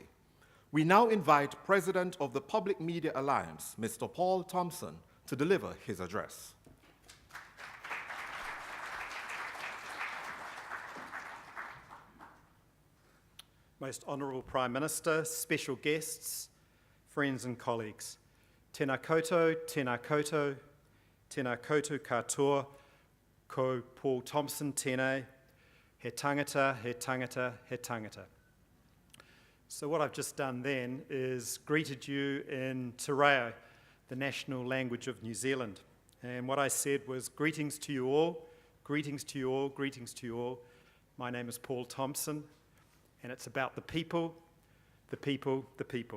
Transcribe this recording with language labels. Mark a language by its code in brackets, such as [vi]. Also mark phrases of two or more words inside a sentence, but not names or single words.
[en] We now invite President of the Public Media Alliance, Mr. Paul Thompson, to deliver his address. Most Honourable Prime Minister, special guests, friends and colleagues. [mi] Tēnā koutou, tēnā koutou, tēnā koutou katoa, ko Paul Thompson tēnei, he tangata, he tangata, he tangata. [en] So what I've just done then is greeted you in Te Reo, the national language of New Zealand. And what I said was greetings to you all, greetings to you all, greetings to you all. My name is Paul Thompson, and it's about the people, the people, the people.